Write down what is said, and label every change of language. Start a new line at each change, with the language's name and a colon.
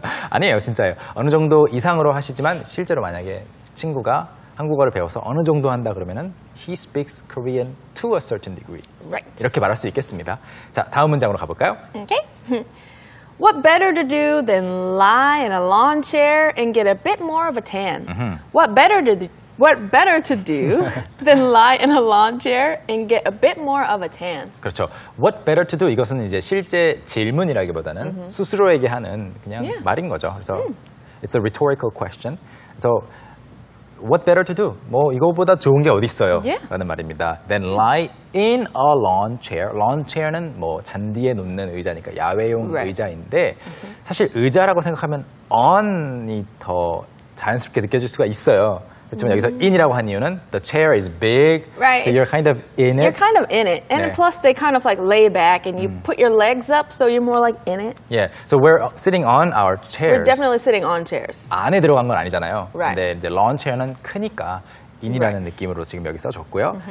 Korean: 아니에요, 진짜예요. 어느 정도 이상으로 하시지만 실제로 만약에 친구가 한국어를 배워서 어느 정도 한다 그러면은
English: he speaks Korean to a certain degree. Right.
Korean: 이렇게 말할 수 있겠습니다. 자, 다음 문장으로 가볼까요?
English: Okay. What better to do than lie in a lawn chair and get a bit more of a tan? What better What better to do than lie in a lawn chair and get a bit more of a tan?
Korean: 그렇죠.
English: What better to do?
Korean: 이것은 이제 실제 질문이라기보다는 스스로에게 하는 그냥
English: Yeah.
Korean: 말인 거죠. 그래서
English: it's a rhetorical question. 그래서 what better to do?
Korean: 뭐 이거보다 좋은 게 어디 있어요?
English: Yeah.
Korean: 라는 말입니다.
English: Then lie in a lawn chair.
Korean: lawn chair는 뭐 잔디에 놓는 의자니까 야외용
English: Right.
Korean: 의자인데 사실 의자라고 생각하면 on이 더 자연스럽게 느껴질 수가 있어요. 그렇지만 여기서 in이라고 한 이유는
English: the chair is big, Right. so you're kind of in You're it. kind of in it. And
Korean: 네.
English: plus, they kind of like lay back and you put your legs up, so you're more like in it. Yeah, so we're sitting on our chairs. We're definitely sitting on chairs.
Korean: 안에 들어간 건 아니잖아요.
English: Right.
Korean: 근데 이제 lawn chair는 크니까 in이라는
English: Right.
Korean: 느낌으로 지금 여기 써줬고요.